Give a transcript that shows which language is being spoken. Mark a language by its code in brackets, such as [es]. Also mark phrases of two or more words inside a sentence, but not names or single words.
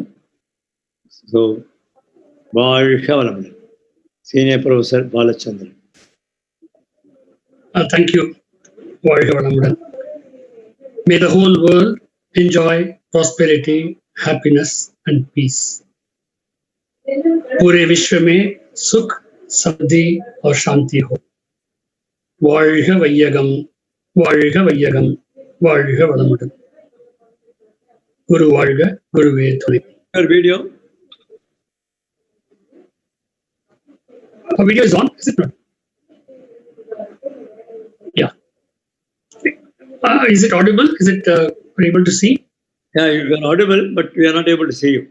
[en] So, Senior Professor Balachandran. Thank you. May the whole world enjoy prosperity, happiness and peace. [hi] पूरे विश्व में सुख, समृद्धि और शांति हो. [ta] வாழ்க வையகம், வாழ்க வையகம், வாழ்க வளமுடன். குரு வாழ்க, குருவே துணை. [en] Video. Our video is on, is it not? Yeah. Is it audible? Is it able to see? Yeah, you are audible, but we are not able to see you.